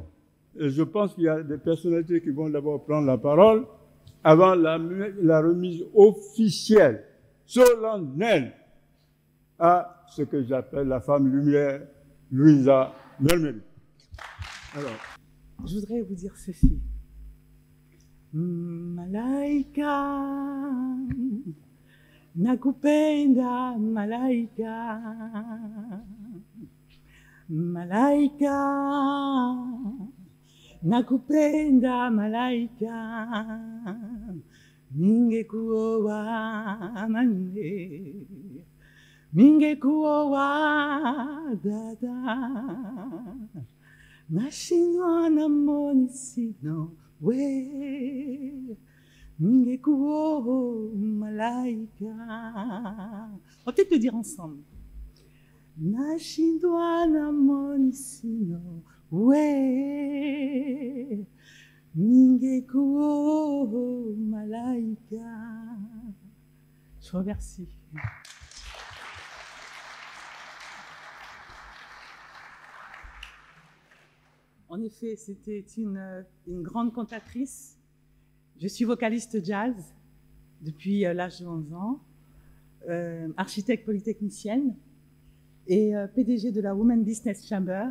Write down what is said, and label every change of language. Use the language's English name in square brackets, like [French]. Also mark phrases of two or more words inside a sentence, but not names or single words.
[French] Et je pense qu'il y a des personnalités qui vont d'abord prendre la parole avant la remise officielle, solennelle, à ce que j'appelle la femme lumière, Louisa Melmeli. Alors, je voudrais vous dire ceci. [Swahili] Malaika, nakupenda malaika, malaika, nakupenda malaika, ningekuoa mane, ningekuoa dada, nashindwa na monisino we, ningekuoa malaika. [French] On va peut-être le dire ensemble. [Swahili] Nashindwa na monisino we, ningekuoa malaika. [French] Je vous remercie. En effet, c'était une grande cantatrice. Je suis vocaliste jazz depuis l'âge de 11 ans, architecte polytechnicienne et PDG de la Women Business Chamber.